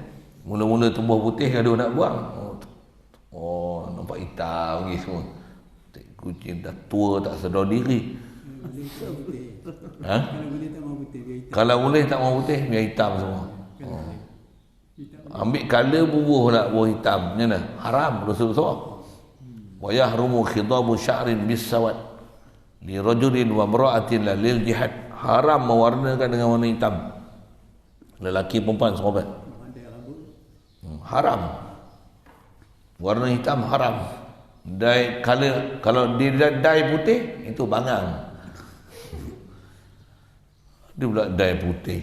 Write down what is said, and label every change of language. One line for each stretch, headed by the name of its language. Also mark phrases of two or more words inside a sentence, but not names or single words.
Malay: Mula-mula tumbuh putih, gaduh nak buang. Oh, nampak hitam lagi semua. Kucing dah tua, tak sedar diri. Kalau boleh tak mau putih, biar hitam semua. Ambil colour bubuh nak buah hitam. Macam mana? Haram, dosa besar.
Arabic: ويحرم خضاب شعر بالسواد لرجل وامرأة للجهاد.
Malay: Haram mewarnakan dengan warna hitam. Lelaki perempuan sahabat. Haram. Warna hitam haram.
English: Dye color,
Malay: kalau dia dye putih itu bangang. Dia pula dye putih.